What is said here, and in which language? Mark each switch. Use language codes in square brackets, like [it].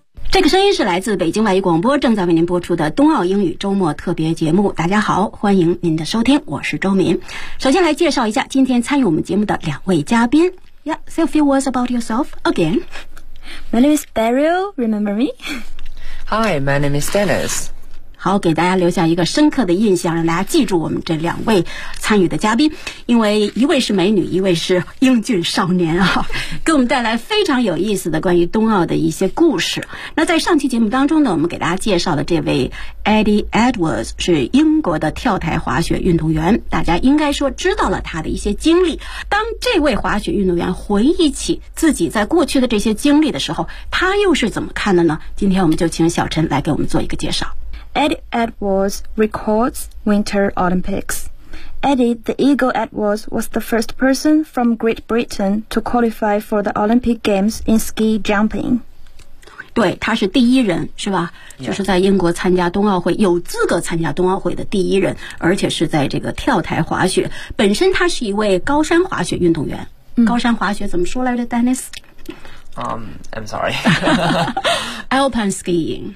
[zh] 这个声音是来自北京外语广播正在为您播出的冬奥英语周末特别节目。大家好，欢迎您的收听，我是周敏。首先来介绍一下今天参与我们节目的两位嘉宾。 [en] Yeah, say a few words about yourself again. My name is Daryl, remember me? Hi, my name is Dennis. [zh] 好，给大家留下一个深刻的印象，让大家记住我们这两位参与的嘉宾，因为一位是美女，一位是英俊少年啊，给我们带来非常有意思的关于冬奥的一些故事。那在上期节目当中呢，我们给大家介绍的这位 Eddie Edwards 是英国的跳台滑雪运动员，大家应该说知道了他的一些经历。当这位滑雪运动员回忆起自己在过去的这些经历的时候，他又是怎么看的呢？今天我们就请小陈来给我们做一个介绍。 [en] Eddie Edwards records Winter Olympics. Eddie the Eagle Edwards was the first person from Great Britain to qualify for the Olympic Games in ski jumping. [zh] 对，他是第一人，是吧？就是在英国参加冬奥会，有资格参加冬奥会的第一人，而且是在这个跳台滑雪。本身他是一位高山滑雪运动员。高山滑雪怎么说来着 ，Dennis？ [en] I'm sorry. Alpine skiing.